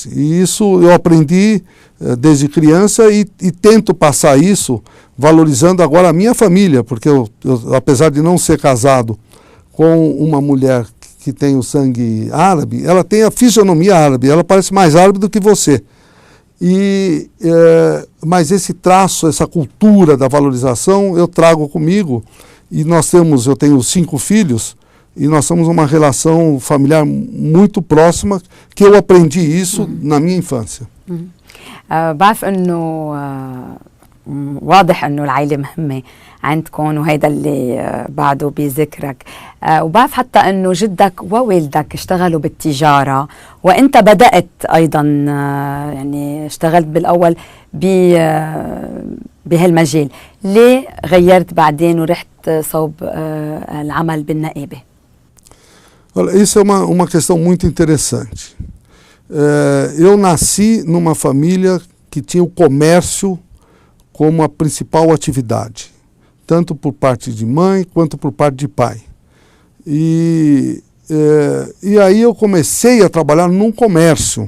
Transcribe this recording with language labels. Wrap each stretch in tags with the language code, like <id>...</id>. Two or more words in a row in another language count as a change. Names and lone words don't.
<pt>E isso eu aprendi desde criança e tento passar isso valorizando agora a minha família, porque eu, apesar de não ser casado com uma mulher que tem o sangue árabe, ela tem a fisionomia árabe, ela parece mais árabe do que você. Mas esse traço, essa cultura da valorização, eu trago comigo. E eu tenho 5 filhos, e nós temos uma relação familiar muito próxima, que eu aprendi isso na minha infância.</pt> <ar>بعرف انه واضح انه العائله مهمه عندكم وهيدا اللي بعده بذكرك، وبعرف حتى انه جدك ووالدك اشتغلوا بالتجاره وانت بدات ايضا يعني اشتغلت بالاول بهالمجال، ليه غيرت بعدين ورحت صوب العمل بالنقابه؟</ar> <pt>Olha, isso é uma questão muito interessante. Eu nasci numa família que tinha o comércio como a principal atividade, tanto por parte de mãe quanto por parte de pai. E aí eu comecei a trabalhar num comércio.</pt>